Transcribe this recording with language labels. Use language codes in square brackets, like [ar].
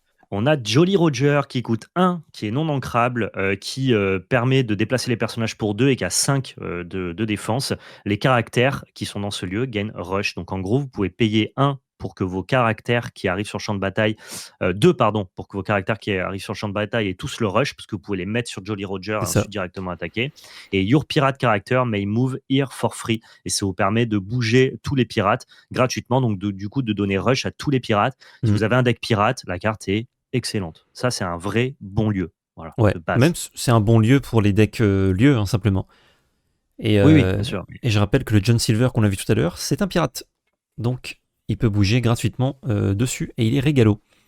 [fr] On a Jolly Roger qui coûte 1, qui est non ancrable, qui permet de déplacer les personnages pour 2 et qui a 5 de défense. Les caractères qui sont dans ce lieu gagnent Rush. Donc en gros, vous pouvez payer 1 pour que vos caractères qui arrivent sur le champ de bataille, 2 pardon, pour que vos caractères qui arrivent sur le champ de bataille aient tous le Rush, parce que vous pouvez les mettre sur Jolly Roger et C'est ça. ensuite directement attaquer. [en] Et Your Pirate Character may move here for free. [fr] Et ça vous permet de bouger tous les pirates gratuitement, donc du coup de donner Rush à tous les pirates. Si Mm. vous avez un deck pirate, la carte est excellente. Ça, c'est un vrai bon lieu. Voilà, Ouais, de base. même c'est un bon lieu pour les decks lieux, hein, simplement. Et, Oui, bien sûr. et je rappelle que le John Silver qu'on a vu tout à l'heure, c'est un pirate. Donc, il peut bouger gratuitement dessus et il est régalo.